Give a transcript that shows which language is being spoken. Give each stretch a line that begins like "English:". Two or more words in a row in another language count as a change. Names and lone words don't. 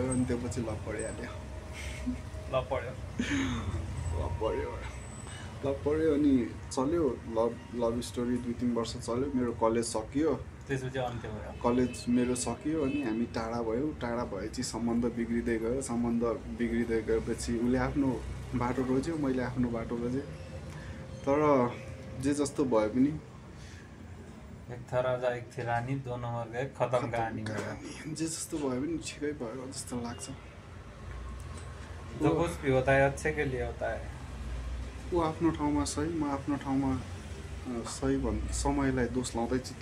Nepali: अनि त्यो पछि लभ परिहाल्यो। अनि चल्यो
English: love story
Nepali: 2-3 वर्ष चल्यो। मेरो कलेज सकियो, त्यसपछि अन्त्य भयो। कलेज मेरो सकियो, अनि हामी टाढा भयौँ। टाढा भएपछि सम्बन्ध बिग्रिँदै गएपछि उसले आफ्नो बाटो रोज्यो, मैले आफ्नो बाटो रोजेँ। तर जे जस्तो भए पनि
Hindi: एक था राजा एक थी रानी, दोनों मर गए, खत्म कहानी।
Nepali: जे जस्तो भए पनि ठिकै भयो जस्तो लाग्छ।
Hindi: जो कुछ भी होता है अच्छे के लिए होता है।
Nepali: ऊ आफ्नो ठाउँमा सही, म आफ्नो ठाउँमा सही समयलाई दोष लाउँदै चित्त।